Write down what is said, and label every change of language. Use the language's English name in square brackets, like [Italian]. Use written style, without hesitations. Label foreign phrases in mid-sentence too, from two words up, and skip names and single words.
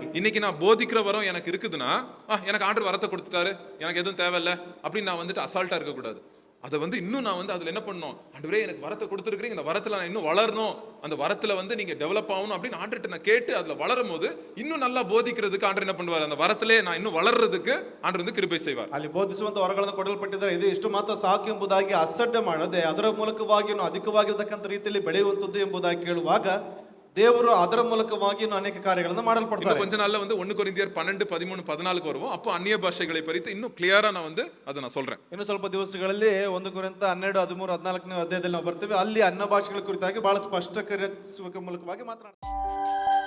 [Tamil] இன்னைக்கு நான் போதிக்கிற வரம் எனக்கு இருக்குதுன்னா, எனக்கு ஆண்டவர் வரத்தை கொடுத்துட்டாரு, எனக்கு எதுவும் தேவையில்லை அப்படின்னு நான் வந்துட்டு அசால்ட்டா இருக்கக்கூடாது. அதை வந்து இன்னும் நான் வந்து அதுல என்ன பண்ணணும், ஆண்டவரே எனக்கு வரத்தை கொடுத்துருக்கீங்க, இந்த வரத்துல நான் இன்னும் வளரணும், அந்த வரத்துல வந்து நீங்க டெவலப் ஆகணும் அப்படின்னு ஆண்டர்கிட்ட நான் கேட்டு அதுல வளரும் போது இன்னும் நல்லா போதிக்கிறதுக்கு ஆண்டர் என்ன பண்ணுவார், அந்த வரத்திலே நான் இன்னும் வளர்றதுக்கு ஆண்டர் வந்து கிருபை செய்வார். [Kannada] ಅಲ್ಲಿ ಬೋಧಿಸುವಂತ ವರಗಳನ್ನು ಕೊಡಲ್ಪಟ್ಟಿದ್ದಾರೆ. ಇದು ಇಷ್ಟು ಮಾತ್ರ ಸಾಕು ಎಂಬುದಾಗಿ ಅಸಡ್ಡೆ ಮಾಡದೆ ಅದರ ಮೂಲಕವಾಗಿ ಅಧಿಕವಾಗಿರ್ತಕ್ಕಂಥ ರೀತಿಯಲ್ಲಿ ಬೆಳೆಯುವಂಥದ್ದು ಎಂಬುದಾಗಿ ಕೇಳುವಾಗ ದೇವರು ಅದರ ಮೂಲಕವಾಗಿ ಅನೇಕ ಕಾರ್ಯಗಳನ್ನು ಮಾಡಲ್ಪಡ್ತಾರೆ. [Tamil] கொஞ்ச நாள்ல வந்து 1 கொரிந்தியர் 12, 13, 14 வருவோம். அப்போ அந்நிய பாஷைகளை பறித்து இன்னும் கிளியரா நான் வந்து அதை நான் சொல்றேன். [Kannada] ಇನ್ನು ಸ್ವಲ್ಪ ದಿವಸಗಳಲ್ಲಿ 1 ಕೊರಿಂಥ 12, 13, 14ನೇ ಅಧ್ಯಾಯದಲ್ಲಿ ನಾವು ಬರ್ತೀವಿ. ಅಲ್ಲಿ ಅನ್ಯ ಭಾಷೆಗಳ ಕುರಿತಾಗಿ ಬಹಳ ಸ್ಪಷ್ಟೀಕರಿಸುವ ಮೂಲಕವಾಗಿ ಮಾತನಾಡ್ತಾರೆ.